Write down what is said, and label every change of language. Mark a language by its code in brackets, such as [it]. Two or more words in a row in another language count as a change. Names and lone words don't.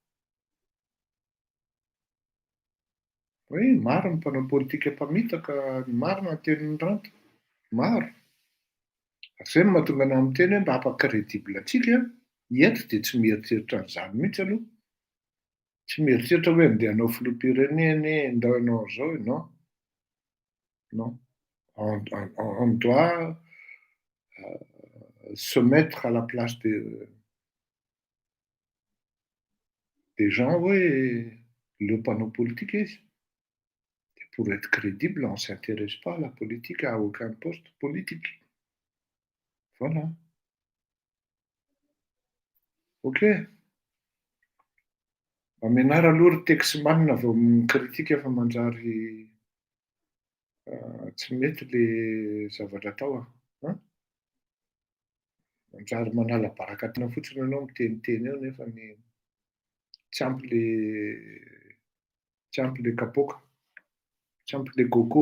[mg] Hoe maro ny mpanao politika mpamitaka, marina ny tenin'ny Ranto, maro. Zay no mahatonga anahy miteny hoe mba hampa-crédible antsika eto dia tsy mieritreritra an'izany mihitsy aloha. Tsy mieritreritra hoe andeha hanao filoham-pirenena, andeha hanao zao, [fr] non. Non. On doit se mettre à la place des gens, oui, le panneau politique izy. Et pour être crédible, on ne s'intéresse pas à la politique, à aucun poste politique. Voilà. Ok. [mg] Mianara aloha ry tekisimanina vao mikritika fa manjary tsy mety le zavatra atao manjary manala baraka-tena fotsiny ianao miteniteny eo nefa ny tsy ampy le kapoka, tsy ampy le coco.